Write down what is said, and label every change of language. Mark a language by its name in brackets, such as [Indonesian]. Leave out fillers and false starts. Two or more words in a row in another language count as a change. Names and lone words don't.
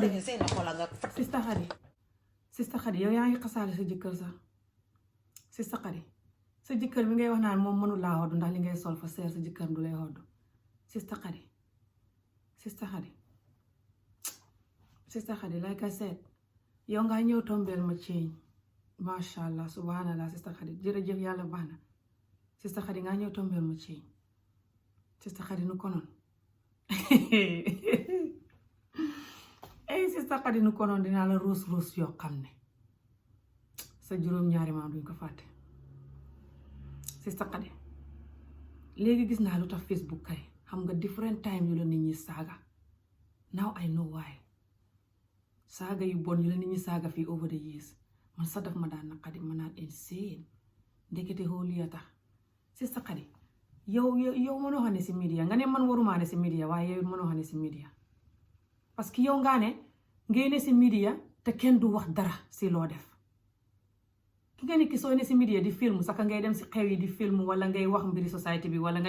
[Wolof] defee seen xol nga fat Sista Haddy yow yaa ngi xasaale sa jëkkër sax Sista Haddy sa jëkkër bi ngay wax naan moom mënul laa xodd ndax li ngay sol fa seer sa jëkkër du lay xodd Sista Haddy [English] like I said [Wolof] yow nga ñëw tombeel ma change [Arabic] ما شاء الله سبحان الله [Wolof] Sista Haddy jërëjëf yàlla baax na Sista Haddy nga ñëw tombeel ma change Sista Haddy nu konoon Sista Haddy nu konoon dinaa la ruus yoo xam ne sa juróom-ñaari maam duñ ko fàtte Sista Haddy léegi gis naa lu tax Facebook kay xam nga [English] different time [Wolof] yu la nit ñi saaga [English] now I know why [Wolof] saaga yu bon yu la nit ñi saaga fii [English] over the years [Wolof] man sax daf ma daan naqadi ma naan insane ndekete xooli ya tax Sista Haddy yow mënoo xam ne si media nga ne man waruma ne si media waaye yow mënoo xam ne si media [French] parce que [Wolof] yow ngaa ne ngay ne si media te kenn du wax dara si loo def ki nga ne ki soo ne si media di film saka ngay dem si xew yi di film wala ngay wax mbiri société bi wala nga ne